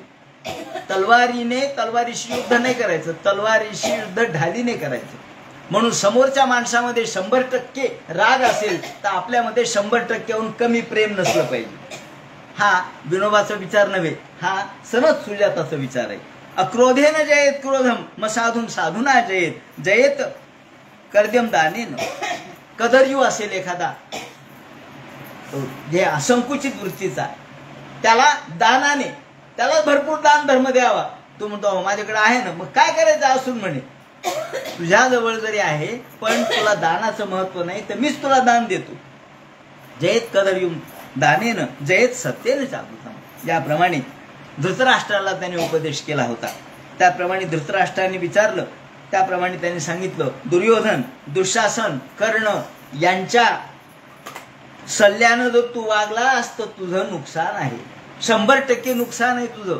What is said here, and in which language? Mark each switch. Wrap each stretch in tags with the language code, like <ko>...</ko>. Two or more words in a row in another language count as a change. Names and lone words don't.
<mr>तलवारीशी युद्ध नाही करायचं, तलवारीशी युद्ध ढालीने करायचं. म्हणून समोरच्या माणसामध्ये 100% राग असेल तर आपल्यामध्ये 100%हून कमी प्रेम नसलं पाहिजे. हा विनोबाचा विचार नव्हे, हा सनत सुजाताचा विचार आहे.</mr> <sa>अक्रोधेन जयेत क्रोधम म साधुना जयेत कर्द्यम दानेन.</sa> <mr>कदर्यू असेल एखादा जे असंकुचित वृत्तीचा, त्याला दानाने, त्याला भरपूर दान धर्म द्यावा. तो म्हणतो माझ्याकडे आहे ना, मग काय करायचं असून म्हणे, तुझ्याजवळ जरी आहे पण तुला दानाचं महत्व नाही तर मीच तुला दान देतो.</mr> <sa>जयेत कदर्यू दानेन जयेत सत्येन चालू.</sa> <mr>याप्रमाणे धृतराष्ट्राला त्याने उपदेश केला होता. त्याप्रमाणे धृतराष्ट्राने विचारलं, त्याप्रमाणे त्यांनी सांगितलं, दुर्योधन, दुःशासन, कर्ण यांच्या सल्ल्यानं जर तू वागलास तर तुझं नुकसान आहे, 100% नुकसान आहे तुझं.</mr>